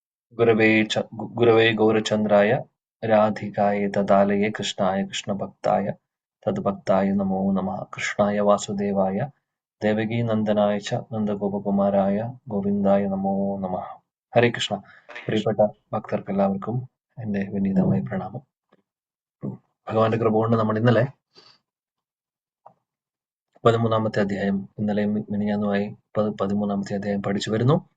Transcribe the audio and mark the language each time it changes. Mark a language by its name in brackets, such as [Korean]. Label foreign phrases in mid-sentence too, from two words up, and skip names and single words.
[Sanskrit] गुरवे गौरचन्द्राय राधिकाय तदालये कृष्णाय कृष्णभक्ताय तद्भक्ताय नमो नमः. कृष्णाय वासुदेवाय ദേവകീനന്ദനായ ച നന്ദഗോപകുമാരായ ഗോവിന്ദായ നമോ നമഃ. ഹരേ കൃഷ്ണ. [Malayalam] പ്രിയപ്പെട്ട ഭക്തർക്ക് എല്ലാവർക്കും എൻ്റെ വിനീതമായ പ്രണാമം. ഭഗവാന്റെ കൃപ കൊണ്ട് നമ്മൾ ഇന്നലെ 13-ാമത്തെ അധ്യായം, ഇന്നലെയും മിനിഞ്ഞാന്നുമായി 13-ാമത്തെ അധ്യായം പഠിച്ചു വരുന്നു.